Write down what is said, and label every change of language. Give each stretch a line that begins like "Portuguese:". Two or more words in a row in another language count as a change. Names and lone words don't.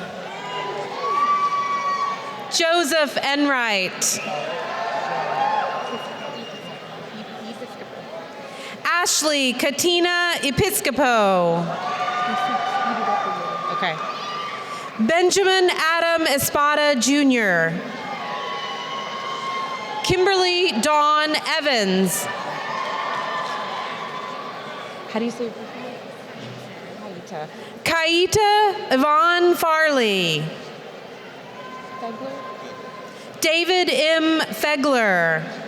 English: Joseph Enright. Ashley Katina Episcopo. Okay. Benjamin Adam Espada Jr. Kimberly Dawn Evans. How do you say Kaita? Kaita Yvonne Farley. Fegler? David M. Fegler.